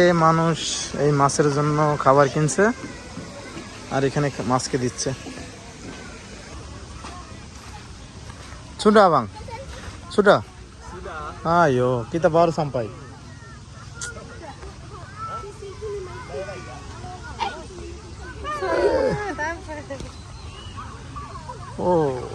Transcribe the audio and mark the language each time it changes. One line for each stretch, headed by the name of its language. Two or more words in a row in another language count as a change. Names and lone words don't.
Bangla: মানুষ এই মাছের জন্য খাবার কিনছে আর এখানে মাছকে দিচ্ছে।
Indonesian: Sudah bang? Sudah? Ayo kita baru sampai. Oh.